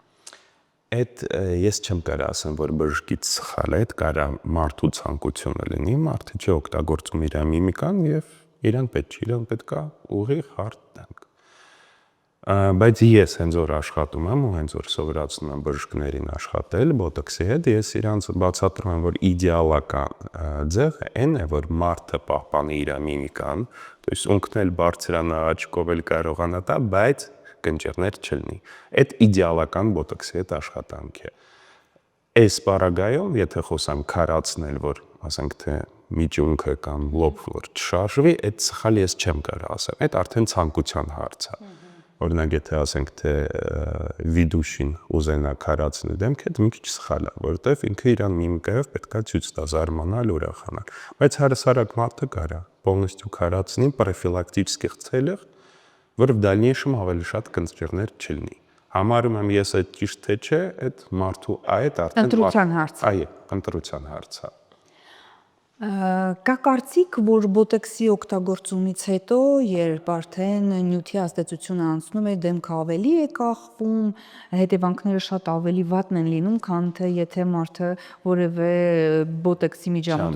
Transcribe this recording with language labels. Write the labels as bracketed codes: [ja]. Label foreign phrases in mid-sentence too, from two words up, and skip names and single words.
[hy] Այդ ես չեմ կարող ասեմ, որ բժշկից սխալ է, այդ կարա մարդու ցանկությունը լինի, մարդը չի օգտագործում իր միմիկան եւ իրան պետք չի, իրան պետքա ուղիղ հարթ դեմք։ Բայց ես հենց որ աշխատում եմ ու հենց որ սովորացնում եմ բժիշկներին աշխատել բոտոքսի հետ, ես իրանց բացատրում եմ, որ իդեալական ձևը այն է, որ մարդը պահպանի իր միմիկան, [ru] то есть [hy] ունկնել բարձրանա, աչքով էլ կարողանա տա, բայց կնճիռներ չլինի։ Այդ իդեալական բոտոքսի հետ աշխատանք է։ Այս պարագայում, եթե խոսամ քարացնել, որ ասենք թե միջունքը կամ լոբ որ չշարժվի, այդ սխալ ես չեմ կարող ասեմ։ Այդ արդեն ցանկության հարց է։ Օրինակ եթե ասենք թե վիդուշին ուզենա քարացնել դեմքը, դա մի քիչ սխալ է, որովհետև ինքը իր միմիկայով պետքա ցույց տա զարմանալ, ուրախանալ։ Բայց հարուսարակ մարդը կարա полностью քարացնի [ru] профилактических целях, [hy] որ [ru] в дальнейшем [hy] ավելի շատ կնճիռներ չլինի։ Համարում եմ ես այդ ճիշտ թե չէ, այդ մարդու այդ արդեն ընտրության հարց։ Այո, ընտրության հարց է։ Կա կարծիք, որ բոտեքսի օգտագործումից հետո, երբ արդեն նյութի ազդեցությունը անցնում է, դեմքը ավելի է կախվում, հետևանքները շատ ավելի վատն են լինում, քան թե եթե մարդը որևէ բոտեքսի միջամտություն։